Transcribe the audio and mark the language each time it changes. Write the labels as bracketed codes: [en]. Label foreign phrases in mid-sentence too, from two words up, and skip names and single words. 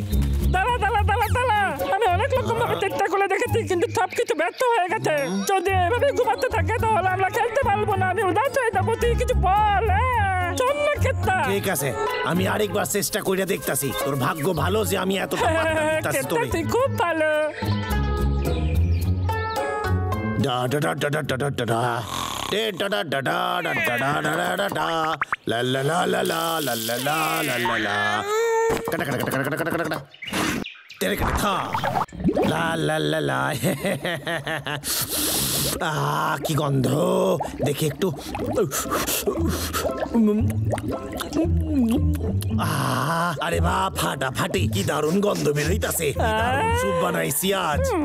[bn] দাঁড়া দাঁড়া দাঁড়া দাঁড়া আমি অনেক রকম ভাবে চেষ্টা করে দেখেছি কিন্তু সব কিছু ব্যর্থ হয়ে গেছে যদি এভাবে ঘুমাতে থাকে তাহলে আমরা খেলতে পারবো না আমি উদাস হয়ে যাবো তুই কিছু বল চল না খেতা ঠিক আছে আমি আরেকবার চেষ্টা কইরা দেখতাছি তোর ভাগ্য ভালো যে আমি এতটা পাত্তা দিতাছি তোরে তুই খুব ভালো ডা ডা ডা ডা ডা ডা ডা ডে ডা ডা ডা ডা ডা ডা ডা ডা ডা ডা লা লা লা লা লা লা লা লা লা লা লা কাটা কাটা কাটা কাটা কাটা কাটা তেরে কাটা লা লা লা লা কি গন্ধ দেখি একটু আরে বা ফাটা ফাটি কি দারুণ গন্ধ বেরোইতাছে সুপ বানাইছি আজ